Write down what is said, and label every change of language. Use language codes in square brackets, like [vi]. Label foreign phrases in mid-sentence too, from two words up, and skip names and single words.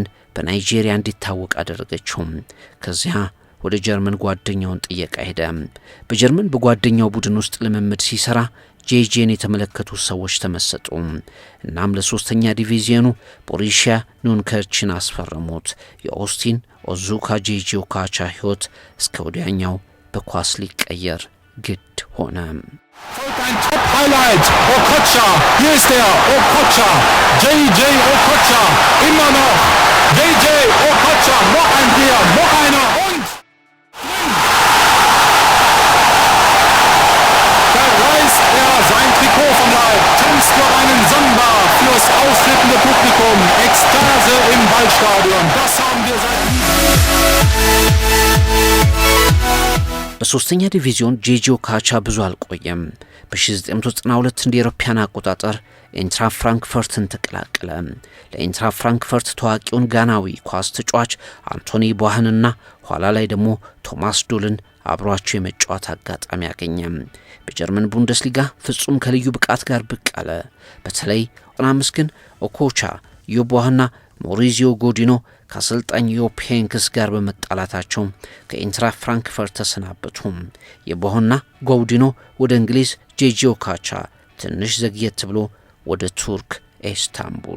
[am] በናይጄሪያ እንዲታወቅ አደረገችው። ከዚያ ወደ ጀርመን ጓደኛውን ጥየቃ ሄደ። በጀርመን በጓደኛው ቡድን ውስጥ ልምምድ ሲሰራ ጄጄን የተመለከቱ ሰዎች ተመሰጡ። እናም ለሶስተኛ ዲቪዚዮኑ ቦሩሲያ ኑንከርችን አስፈረሙት። የኦስቲን አዙካ ጄጄ ኦኮቻ ህይወት እስከ ወዲያኛው በኳስ ሊቀየር ግድ ሆነ። [de] Ein Top-Highlight, Okocha, hier ist er, Okocha, JJ Okocha, immer noch, JJ Okocha, noch ein Dreher, noch einer und da reißt er sein Trikot vom Leib, tanzt noch einen Samba fürs ausflippende Publikum, Ekstase im Waldstadion, das haben wir seit [am] በሶስተኛ ዲቪዚዮን ጄጄ ኦኮቻ ብዙ አልቆየም። በ1992 እንደ አውሮፓውያን አቆጣጠር ኢንትራ ፍራንክፈርትን ተቀላቀለ። ለኢንትራ ፍራንክፈርት ታዋቂውን ጋናዊ ኳስ ተጫዋች አንቶኒ ቦሃንና ኋላ ላይ ደግሞ ቶማስ ዶልን አብሯቸው የመጫወት አጋጣሚ ያገኘ። በጀርመን ቡንደስሊጋ ፍጹም ከልዩ ብቃት ጋር ብቅ አለ። በተለይ ኦናምስ ግን ኦኮቻ ዮቦሃና ሞሪዚዮ ጎዲኖ ከአሰልጣኝ ዮፕ ሄንክስ ጋር በመጣላታቸው ከኢንትራ ፍራንክፈርት ተሰናበቱ። የቦሃና ጎዲኖ ወደ እንግሊዝ፣ ጄጄ ኦኮቻ ትንሽ ዘግየት ብሎ ወደ ቱርክ ኢስታንቡል።